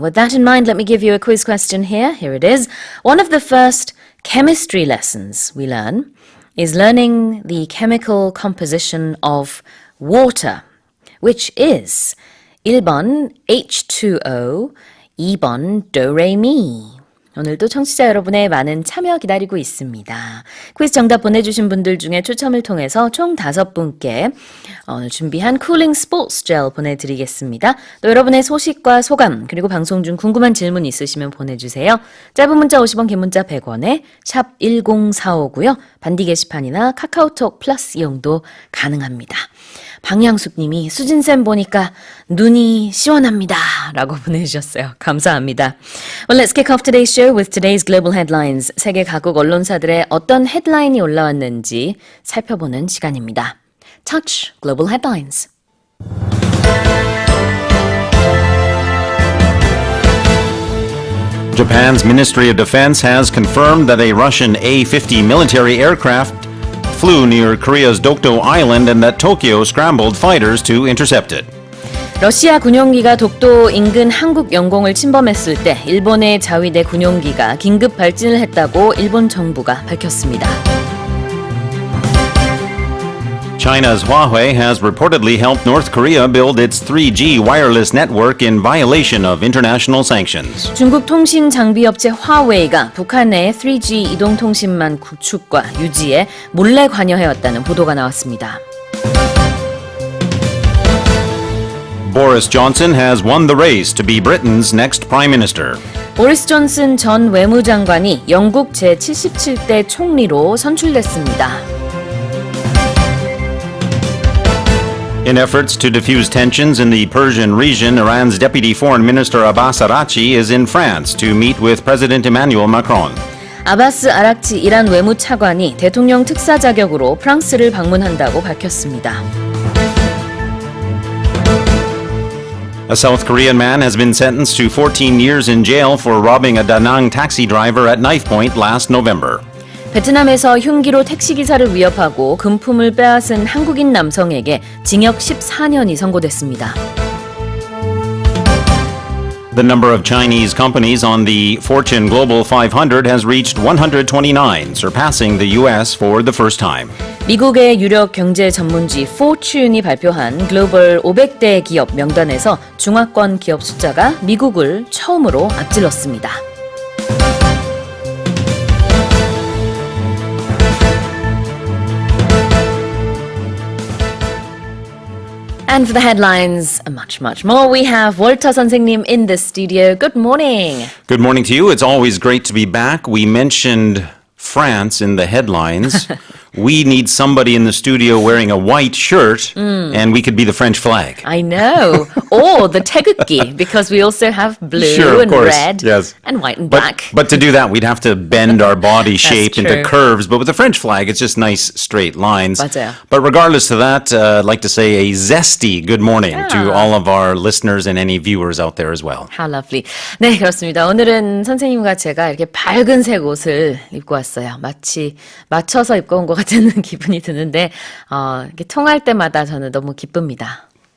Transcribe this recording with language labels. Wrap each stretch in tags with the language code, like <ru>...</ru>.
<en>With that in mind, let me give you a quiz question here. Here it is. One of the first chemistry lessons we learn is learning the chemical composition of water, which is 1번 H2O, 2번 Do-Re-Mi.</en> <ko>오늘도 청취자 여러분의 많은 참여 기다리고 있습니다. 퀴즈 정답 보내주신 분들 중에 추첨을 통해서 총 5분께 오늘 준비한 쿨링 스포츠 젤 보내드리겠습니다. 또 여러분의 소식과 소감 그리고 방송 중 궁금한 질문 있으시면 보내주세요. 짧은 문자 50원, 긴 문자 100원에 샵 1045고요. 반디 게시판이나 카카오톡 플러스 이용도 가능합니다. 방향숙님이 수진쌤 보니까 눈이 시원합니다 라고 보내주셨어요. 감사합니다.</ko> <en>Well, let's kick off today's show with today's global headlines.</en> <ko>세계 각국 언론사들의 어떤 헤드라인이 올라왔는지 살펴보는 시간입니다.</ko> <en>Touch Global Headlines. Japan's Ministry of Defense has confirmed that a Russian A-50 military aircraft flew near Korea's Dokdo Island and that Tokyo scrambled fighters to intercept it.</en> <ko>러시아 군용기가 독도 인근 한국 영공을 침범했을 때 일본의 자위대 군용기가 긴급 발진을 했다고 일본 정부가 밝혔습니다.</ko> <en>China's Huawei has reportedly helped North Korea build its 3G wireless network in violation of international sanctions.</en> <ko>중국 통신 장비 업체 화웨이가 북한의 3G 이동통신망 구축과 유지에 몰래 관여해왔다는 보도가 나왔습니다.</ko> <en>Boris Johnson has won the race to be Britain's next prime minister.</en> <ko>보리스 존슨 전 외무장관이 영국 제77대 총리로 선출됐습니다.</ko> <en>In efforts to defuse tensions in the Persian region, Iran's Deputy Foreign Minister Abbas Araghchi is in France to meet with President Emmanuel Macron.</en> <ko>아바스 아락치 이란 외무차관이 대통령 특사 자격으로 프랑스를 방문한다고 밝혔습니다.</ko> <en>A South Korean man has been sentenced to 14 years in jail for robbing a Da Nang taxi driver at knife point last November.</en> <ko>베트남에서 흉기로 택시기사를 위협하고 금품을 빼앗은 한국인 남성에게 징역 14년이 선고됐습니다.</ko> <en>The number of Chinese companies on the Fortune Global 500 has reached 129, surpassing the US for the first time.</en> <ko>미국의 유력 경제 전문지 Fortune이 발표한 글로벌 500대 기업 명단에서 중화권 기업 숫자가 미국을 처음으로 앞질렀습니다.</ko> <en>And for the headlines, much more, we have 월터 선생님 in the studio. Good morning. Good morning to you. It's always great to be back. We mentioned France in the headlines. we need somebody in the studio wearing a white shirt, and we could be the French flag. I know. Or the 태극기, because we also have blue Sure, of and course, red yes. and white and black. But to do that, we'd have to bend our body shape into true. curves. But with the French flag, it's just nice straight lines.</en> <ko>맞아요.</ko> <en>But regardless of that, I'd like to say a zesty good morning to all of our listeners and any viewers out there as well. How lovely.</en> <ko>네, 그렇습니다. 오늘은 선생님과 제가 이렇게 밝은색 옷을 입고 왔어요. 마치 맞춰서 입고 온 것 같은 기분이 드는데 이렇게 통할 때마다 저는 너무 기쁩니다.</ko>